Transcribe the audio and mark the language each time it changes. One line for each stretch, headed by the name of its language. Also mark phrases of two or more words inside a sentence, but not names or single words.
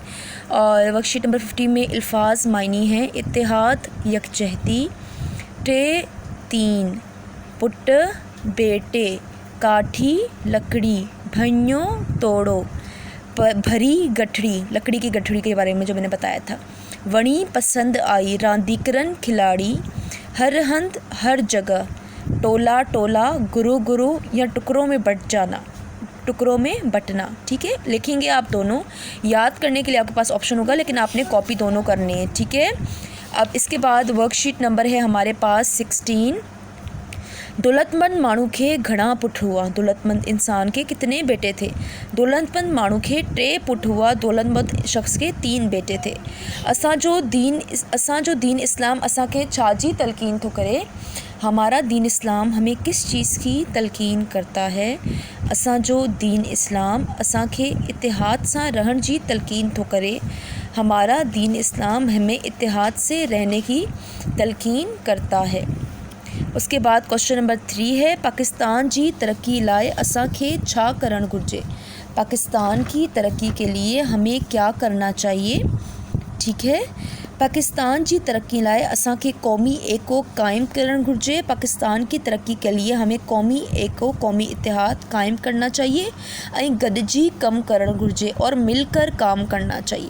Urdu: اور ورکشیٹ نمبر 15 میں الفاظ معانی ہیں اتحاد، یکجہتی، ٹے تین، پٹ بیٹے، کاٹھی لکڑی، بھئیوں توڑو، بھری گٹھڑی لکڑی کی گٹھڑی کے بارے میں جو میں نے بتایا تھا، ونی پسند آئی، راندیکرن کھلاڑی,
Sindhi: हर हंद
Urdu: ہر جگہ، ٹولا ٹولا، گرو گرو یا ٹکڑوں میں بٹ جانا، ٹکڑوں میں بٹنا، ٹھیک ہے. لکھیں گے آپ دونوں، یاد کرنے کے لیے آپ کے پاس آپشن ہوگا، لیکن آپ نے کاپی دونوں کرنی ہے، ٹھیک ہے. اب اس کے بعد ورکشیٹ نمبر ہے ہمارے پاس 16.
Sindhi: दौलतमंद माण्हू खे घणा पुट हुआ।
Urdu: دولتمند انسان کے کتنے بیٹے تھے?
Sindhi: दौलतमंद माण्हू खे 3 पुट हुआ।
Urdu: دولتمند شخص کے 3 بیٹے تھے.
Sindhi: असांजो दीन इस्लाम असांखे छाजी तलकीन थो करे?
Urdu: ہمارا دین اسلام ہمیں کس چیز کی تلقین کرتا ہے?
Sindhi: असांजो दीन इस्लाम असांखे इत्तेहाद सां रहण जी तलकीन थो करे।
Urdu: ہمارا دین اسلام ہمیں اتحاد سے رہنے کی تلقین کرتا ہے. اس کے بعد کوئسچن نمبر 3 ہے,
Sindhi: पाकिस्तान जी तरक्की लाए असांखे छा करण घुर्जे?
Urdu: پاکستان کی ترقی کے لیے ہمیں کیا کرنا چاہیے? ٹھیک ہے,
Sindhi: पाकिस्तान जी तरक्की लाए असांखे कौमी एको कायम करण घुर्जे।
Urdu: پاکستان کی ترقی کے لیے ہمیں
Sindhi: कौमी एको
Urdu: قومی اتحاد قائم کرنا چاہیے,
Sindhi: गडजी कम करण घुर्जे
Urdu: اور مل کر کام کرنا چاہیے.